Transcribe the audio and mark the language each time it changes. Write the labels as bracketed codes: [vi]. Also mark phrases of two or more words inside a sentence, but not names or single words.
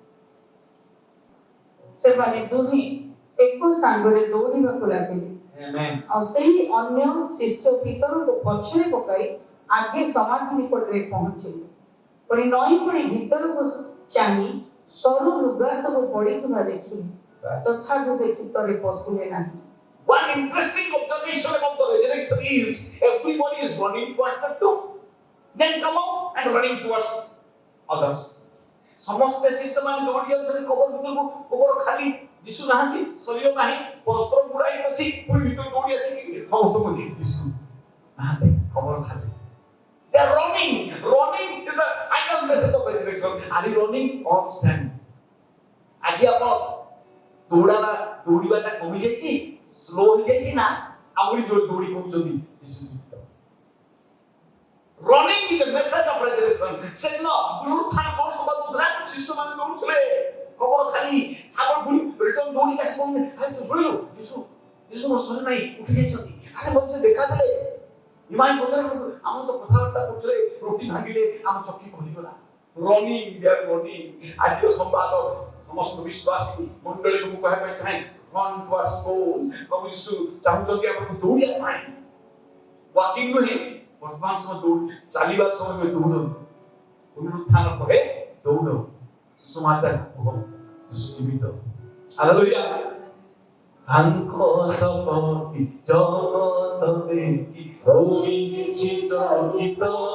[or] ସେମାନେ ଦୁହେଁ ଏକ ସାଙ୍ଗରେ ଦୌଡ଼ିବାକୁ ଲାଗିଲେ ଆମେନ୍ ଆଉ ସେହି ଅନ୍ୟ ଶିଷ୍ୟ ପିତରଙ୍କୁ ପଛରେ ପକାଇ ଆଗେ ସମାଧି ନିକଟରେ ପହଞ୍ଚିଲେ ପୁଣି ନଈ ପଡ଼ି ଭିତରକୁ ଚାହିଁ ସରୁ ଲୁଗା ସବୁ ପଡ଼ିଥିବା ଦେଖିଲେ ତଥାପି ସେ ଭିତରେ ପଶିଲେ ନାହିଁ। One interesting observation about the resurrection is everybody is running towards the tomb, then come out and running towards others. ସମସ୍ତେ ଶିଷ୍ୟମାନେ ଦୌଡ଼ି ଯାଉଛନ୍ତି କବର ଭିତରକୁ କବର ଖାଲି ଯୀଶୁ ନାହାନ୍ତି ଶରୀର ନାହିଁ ବସ୍ତ୍ର ଗୁଡ଼ାଇ ଅଛି ପୁଣି ଭିତରୁ ଦୌଡ଼ି ଆସିକି ସମସ୍ତଙ୍କୁ ଯୀଶୁ ନାହାନ୍ତି କବର ଖାଲି [en] they are running is the final message of resurrection are you running or standing [or] ଆଜି ଆପଣ ଦୌଡ଼ିବାଟା କମି ଯାଇଛି ସ୍ଲୋ ହେଇଯାଇଛି ନା ଆହୁରି ଜୋର ଦୌଡ଼ି କହୁଛନ୍ତି ଯୀଶୁ ଯୁକ୍ତ [en] running is the message of resurrection [or] ସେଦିନ ପୁନରୁତ୍ଥାନ କଣ ସମ୍ବାଦ ଦଉଥିଲା ଶିଷ୍ୟମାନେ ଦୌଡୁଥିଲେ କବର ଖାଲି ଆପଣ ପୁଣି ରିଟର୍ନ ଦୌଡ଼ି ଆସି କହୁଛନ୍ତି ଆରେ ତୁ ଶୁଣିଲୁ ଯୀଶୁ ମୋ ଶରୀର ନାହିଁ ଉଠି ଯାଇଛନ୍ତି ଆରେ ମୋତେ ସେ ଦେଖାଦେଲେ ଇମାଇ ପଚାର ଆମ ତ କଥାବାର୍ତ୍ତା କରୁଥିଲେ ରୋଟି ଭାଙ୍ଗିଲେ ଆମ ଚକି ଖୋଲିଗଲା ରନିଂ ଆଜିର ସମ୍ବାଦ ସମସ୍ତ ବିଶ୍ୱାସୀ ମଣ୍ଡଳୀକୁ ମୁଁ କହିବା ପାଇଁ ଚାହେଁ [en] run towards goal [or] ପ୍ରଭୁ ଯୀଶୁ ଚାହୁଁଛନ୍ତି ଆମକୁ ଦୌଡ଼ିବା ପାଇଁ ୱାକିଂ ନୁହେଁ ବର୍ତ୍ତମାନ ସମୟ ଦୌଡ଼ ଚାଲିବା ସମୟ ଦୌଡ଼ ପୁନରୁତ୍ଥାନ ପରେ ଦୌଡ଼ ସୁସମାଚାର କୁହ ଯୀଶୁ ଜୀବିତ ହାଲେଲୁୟା ତାଙ୍କ ସପତି ଜଗତ ଦେଖି ହୋଇଛି ଚକିତ